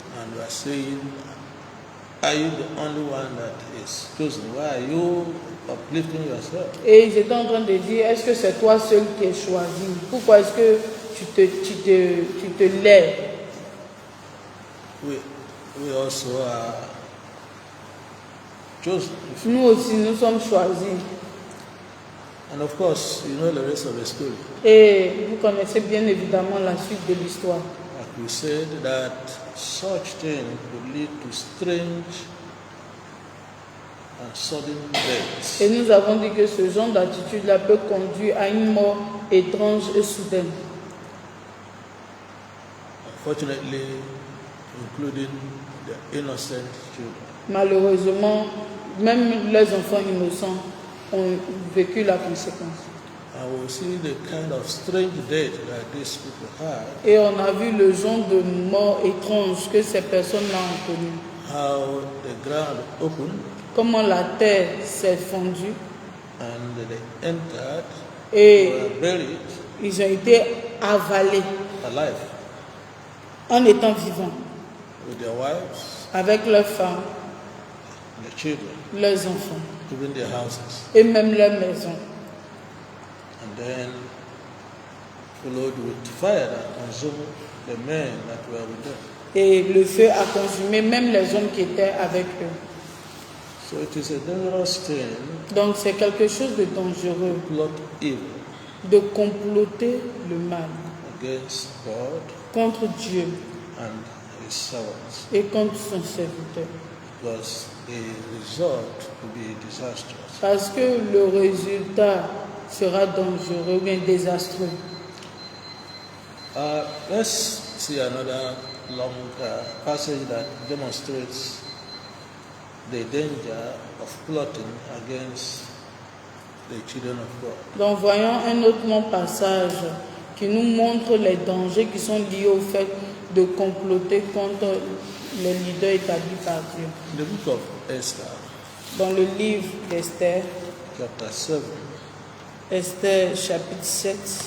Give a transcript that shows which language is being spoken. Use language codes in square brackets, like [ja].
[en] and were saying, are you the only one that is chosen? Why are you uplifting yourself? [fr] Et ils étaient en train de dire, est-ce que c'est toi seul qui es choisi? Pourquoi est-ce que tu te lèves? [en] We also are chosen. [fr] Nous aussi, nous sommes choisis. [en] And of course, you know the rest of the story. [fr] Et vous connaissez bien évidemment la suite de l'histoire. [en] Like we said, that such thing could lead to strange and sudden deaths. [fr] Et nous avons dit que ce genre d'attitude-là peut conduire à une mort étrange et soudaine. [en] Unfortunately, including the innocent children. [fr] Malheureusement, même les enfants innocents ont vécu la conséquence. [en] And we see the kind of strange death that these people had, [fr] Et on a vu le genre de mort étrange que ces personnes-là ont connu. [en] how the ground opened [fr] Comment la terre s'est fondue [en] and they entered, [fr] et [en] were buried [fr] ils ont été avalés [en] alive [fr] en étant vivants [en] with their wives, [fr] avec leurs femmes, [en] their children, [fr] leurs enfants [en] even their houses. [fr] et même leurs maisons. [en] And then followed with fire that consumed the men that were with them. [fr] Et le feu a consumé même les hommes qui étaient avec eux. [en] So it is a dangerous thing [fr] Donc c'est quelque chose de dangereux [en] to plot evil [fr] de comploter le mal [en] against God [fr] contre Dieu [en] and his servants, [fr] et contre son serviteur. [en] because the result will be disastrous. [fr] Parce que le résultat sera dangereux ou bien désastreux. [en] Let's see another long passage that demonstrates the danger of plotting against the children of God. [fr] Donc voyons un autre long passage qui nous montre les dangers qui sont liés au fait de comploter contre les leaders établis par Dieu. [en] In the book of Esther, [fr] Dans le livre d'Esther, [en] chapter 7, [fr] Esther chapitre 7,